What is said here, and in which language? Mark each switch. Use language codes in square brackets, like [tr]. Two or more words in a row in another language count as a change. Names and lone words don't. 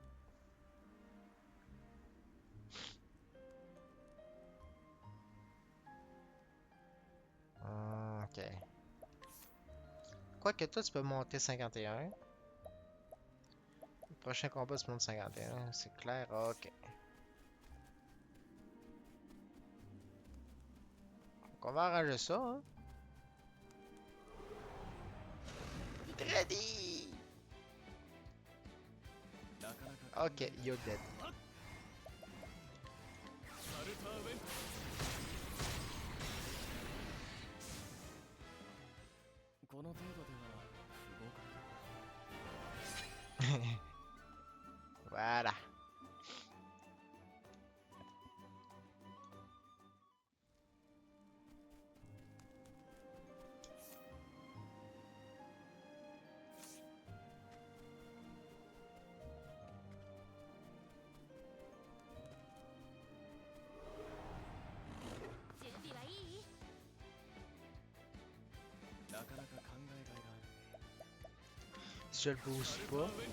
[fr] Ok. Quoique toi, tu peux monter 51. Le prochain combat, tu montes 51. C'est clair? Ok. Donc, on va arranger ça, hein. Ready! [en] Ok, you're dead. [ja] サルターウェンこの程度では不合格。 [fr] Voilà. Si je le booste pas,